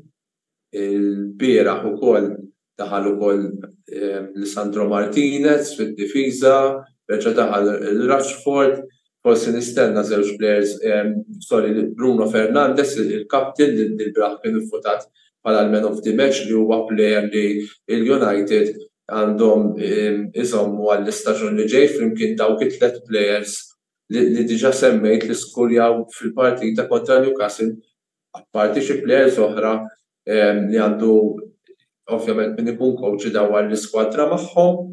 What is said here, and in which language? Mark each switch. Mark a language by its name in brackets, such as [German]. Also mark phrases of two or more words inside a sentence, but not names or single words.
[Maltese] Il-bieraħ ukoll daħal ukoll Lisandro Martinez fid-difiża, reġa' daħal il-Rashford, forsi nistenna żewġ players, Bruno Fernandes, il-kapten li l-braħ kien votat bħala l- [English] man of the match [Maltese] li huwa player li il-United għandhom iżommu għall-istaġun li ġej flimkien dawk it-tlet players li diġà semmejt li skurjaw fil-partita kontra Newcastle, apparti xi players oħra li għandu ovvjament min ikun coach daw għall-iskwadra magħhom.